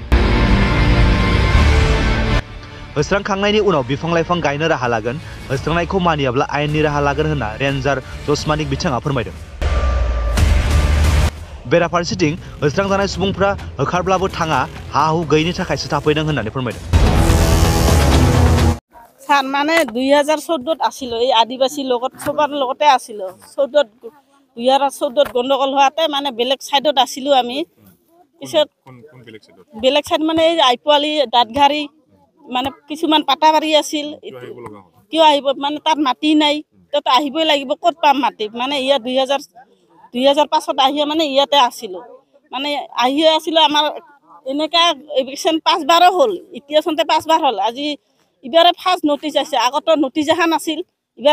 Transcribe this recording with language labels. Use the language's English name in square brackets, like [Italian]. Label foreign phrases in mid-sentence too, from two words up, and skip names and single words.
[Bodo] होस्रांखांनायनि उनाव बिफां लाइफां गायनो राहा लागोन, होस्रांनायखौ मानियाब्ला आयेननि राहा लागोन होनना रेन्जार जस मानिक बिथाङा फोरमायदों। बेराफारसेथिं होस्रांजानाय सुबुंफ्रा होखारब्लाबो थाङा हा हु गैयिनि थाखायसो थाफैदों होननानै फोरमायदों। [Assamese] सार माने 2014 आसिल এই আদিবাসী লগত সবার লগতে আছিল 2014 গন্ডগোল হোৱাতে মানে বেলেগ সাইডত আছিলো আমি পিছত বেলেগ সাইড মানে এই আইপোৱালি দাঁতঘাৰী মানে কিছুমান পাটাবাৰী আছিল কিয় আহিব মানে তাত মাটি নাই তাত আহিবই লাগিব ক'ত পাম মাটি মানে ইয়া 2005ত আহিয়ে মানে ইয়াতে আছিলো মানে আহিয়ে আছিলো আমাৰ এনেকা এভিকশন 5 বাৰ হ'ল এতিয়া সন্তে 5 বাৰ হ'ল আজি ইবাৰে ফাৰ্স্ট নোটিস আছে আগত নোটিস এখন আছিল ইবাৰে